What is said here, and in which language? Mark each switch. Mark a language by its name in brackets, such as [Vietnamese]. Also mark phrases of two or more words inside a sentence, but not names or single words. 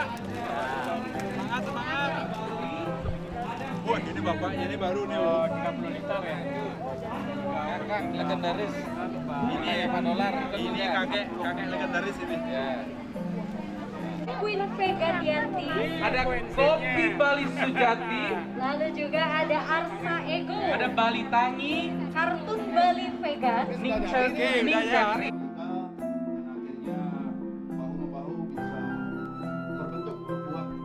[Indonesian] Semangat. Wah, ini bapaknya ini baru nih. 30 liter ya. Kakak legendaris. Ini $5. Ini kakek legendaris ini. Ya. Queen Vega Dianti. Ada Kopi Bali Sujati, Lalu juga ada Arsa Ego. ada Bali Tangi, Kartun Bali Vega. Ning Cakri. Akhirnya bahu-bahu bisa terbentuk berbuah.